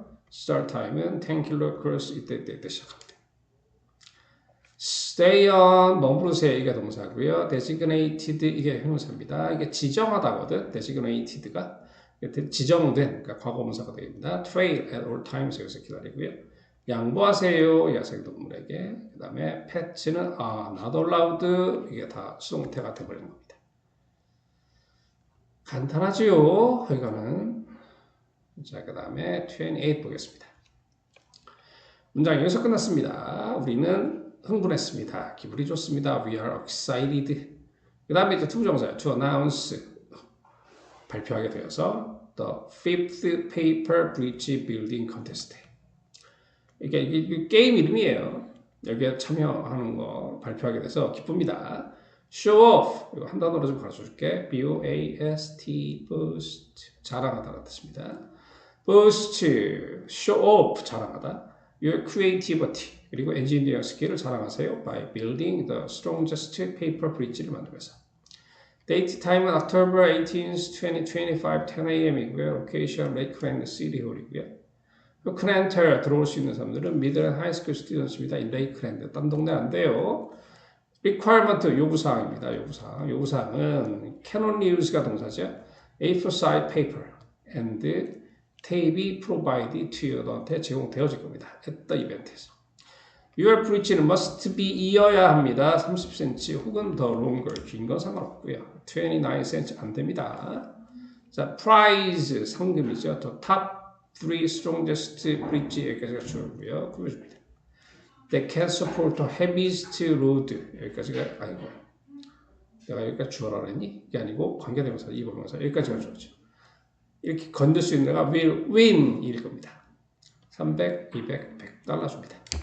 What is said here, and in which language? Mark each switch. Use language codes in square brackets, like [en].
[ko] Start time은 10km 이때 시작합니다. Stay on 머무르세요 이게 동사고요. Designated 이게 형용사입니다. 이게 지정하다거든. Designated가 지정된 그러니까 과거분사가 됩니다. [en] Trail at all times [ko] 여기서 기다리고요. 양보하세요 야생동물에게. 그 다음에 pet는 not allowed 이게 다 수동태가 되어버리는 겁니다. 간단하지요. 이거는 자, 그 다음에 28 보겠습니다. 문장 여기서 끝났습니다. 우리는 흥분했습니다. 기분이 좋습니다. [en] We are excited. [ko] 그 다음에 이제 투부정사예요. [en] To announce. [ko] 발표하게 되어서 [en] The fifth paper bridge building contest. [ko] 이게 게임 이름이에요. 여기에 참여하는 거 발표하게 돼서 기쁩니다. [en] Show off. [ko] 이거 한 단어로 좀 가르쳐 줄게. [en] B-O-A-S-T, boost. [ko] 자랑하다라는 뜻입니다. [en] boost, show off. 자랑하다. Your creativity. [ko] 그리고 engineering skill을 자랑하세요. [en] By building the strongest paper bridge를 만들면서. Date time은 October 18th, 2025, 10 a.m.이고요. Location, Lakeland City Hall이고요. [ko] 크랜터 들어올 수 있는 사람들은 Middle and High School Students입니다. In Lakeland. 딴 동네 안 돼요. Requirement 요구사항입니다. 요구사항은 cannot use가 동사죠. [en] A4 size paper and tape이 provided to you. [ko] 너한테 제공되어질 겁니다. [en] at the event에서. Your bridge는 must be [ko] 이어야 합니다. 30cm 혹은 더 longer, 긴 건 상관없고요. 29cm 안 됩니다. 자, prize 상금이죠. [en] The top 3 strongest bridge 여기까지가 주어고요. [ko] 그거줍니다. [en] They can support the heaviest load [ko] 여기까지가 아니고 내가 여기까지 주어라 그랬니? 이게 아니고 관계대명사, 이보명사 여기까지가 주어죠. 이렇게 건들 수 있는 애가 will win 일 겁니다. 300, 200, 100달러 줍니다.